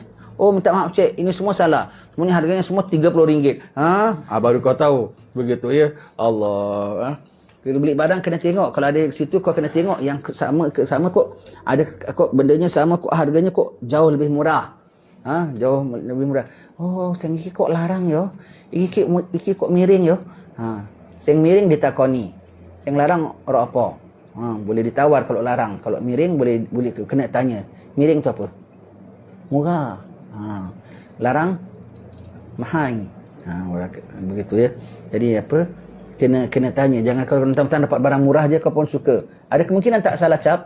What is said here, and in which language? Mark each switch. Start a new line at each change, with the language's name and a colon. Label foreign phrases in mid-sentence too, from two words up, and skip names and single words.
Malay: Oh minta maaf cek, ini semua salah. Semuanya harganya semua RM30. Baru kau tahu. Begitu ya. Allah. Kalau beli barang kena tengok. Kalau ada situ kau kena tengok yang sama kok. Ada kok bendanya sama kok, harganya kok jauh lebih murah. Jauh lebih murah.
Javanese: Oh, seng iki kok larang yo. Iki kok miring yo. Seng miring ditakoni. Seng larang ora apa.
Malay: Boleh ditawar kalau larang. Kalau miring boleh kena tanya. Miring tu apa? Murah. Larang mahal. Begitu ya. Jadi apa? Kena tanya. Jangan kalau tentang dapat barang murah je kau pun suka. Ada kemungkinan tak salah cap?